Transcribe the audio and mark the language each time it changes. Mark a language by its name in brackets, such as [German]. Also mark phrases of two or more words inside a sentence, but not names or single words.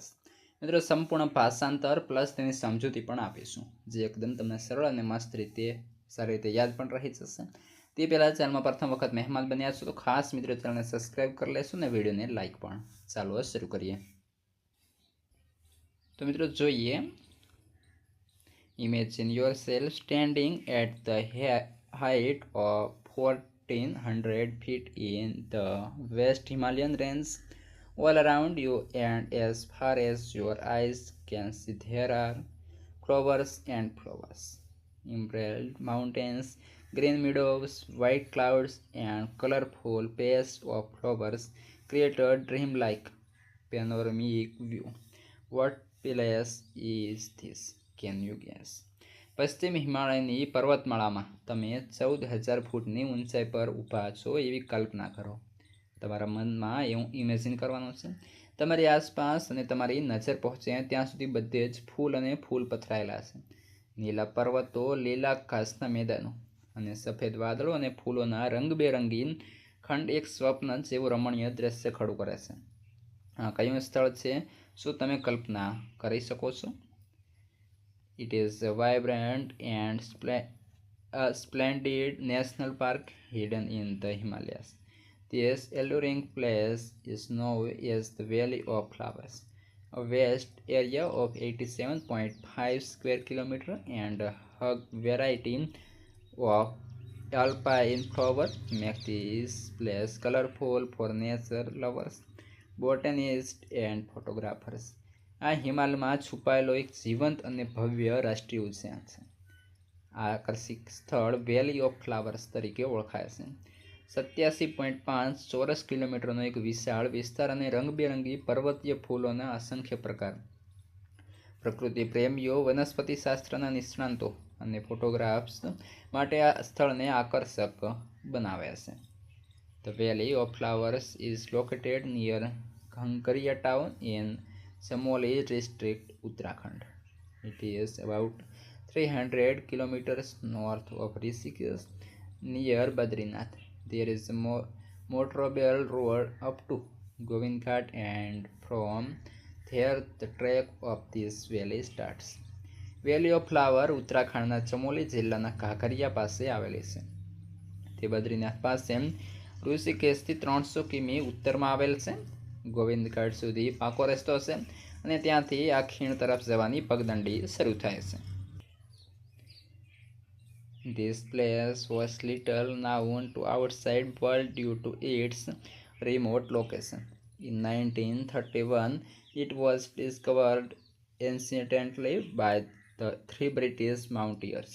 [Gujarati] મિત્રો, સંપૂર્ણ ભાષાંતર પ્લસ તેની સમજૂતી પણ આપીશું, જે એકદમ તમને સરળ અને મસ્ત રીતે સારી રીતે યાદ પણ રહી જશે. તે પહેલાં ચેનલમાં પ્રથમ વખત મહેમાન બન્યા છો તો ખાસ મિત્રો ચેનલને સબસ્ક્રાઈબ કરી લેશું અને વિડીયોને લાઇક પણ. ચાલો શરૂ કરીએ. તો મિત્રો જોઈએ, [English] imagine yourself standing at the height of 1400 feet in the West Himalayan range. All around you and as far as your eyes can see, there are flowers and flowers. Emerald mountains, green meadows, white clouds, and colorful pairs of flowers create a dreamlike panoramic view. What place is this? Can you guess? [Gujarati] પશ્ચિમ હિમાલયની પર્વતમાળામાં તમે 14,000 ફૂટની ઊંચાઈ પર ઊભા છો એવી કલ્પના કરો. તમારા મનમાં એવું ઇમેજિન કરવાનું છે. તમારી આસપાસ અને તમારી નજર પહોંચે ત્યાં સુધી બધે જ ફૂલ અને ફૂલ પથરાયેલા છે. નીલા પર્વતો, લીલા ઘાસના મેદાનો અને સફેદ વાદળો અને ફૂલોના રંગબેરંગી ખંડ એક સ્વપ્ન જેવું રમણીય દ્રશ્ય ખડું કરે છે. આ કયું સ્થળ છે? શું તમે કલ્પના કરી શકો છો? [English] It is a vibrant and splendid national park hidden in the Himalayas. This alluring place is known as the Valley of Flowers, a vast area of 87.5 square kilometers and a variety of alpine flowers make this place colorful for nature lovers, botanists and photographers. [Gujarati] આ હિમાલયમાં છુપાયેલો એક જીવંત અને ભવ્ય રાષ્ટ્રીય ઉદ્યાન છે. આ આકર્ષક સ્થળ વેલી ઓફ ફ્લાવર્સ તરીકે ઓળખાય છે. 87.5 ચોરસ કિલોમીટરનો એક વિશાળ વિસ્તાર અને રંગબેરંગી પર્વતીય ફૂલોના અસંખ્ય પ્રકાર. પ્રકૃતિ પ્રેમીઓ, વનસ્પતિશાસ્ત્રના નિષ્ણાતો અને ફોટોગ્રાફ્સ માટે આ સ્થળને આકર્ષક બનાવે છે. [English] The Valley of Flowers is located near Ghankaria town in Chamoli district, Uttarakhand. It is about 300 kilometers north of Rishikesh, near Badrinath. There is a motorable road up to Govind Ghat, and from there the trek of this valley starts. [Gujarati] વેલી ઓફ ફ્લાવર ઉત્તરાખંડના ચમોલી જિલ્લાના કાંકરિયા પાસે આવેલી છે. તે બદ્રીનાથ પાસે ઋષિકેશથી 300 કિમી ઉત્તરમાં આવેલ છે. ગોવિંદઘાટ સુધી પાકો રસ્તો છે અને ત્યાંથી આ ખીણ તરફ જવાની પગદંડી શરૂ થાય છે. [English] This place was little known to outside world due to its remote location. In 1931, it was discovered accidentally by the 3 British mountaineers.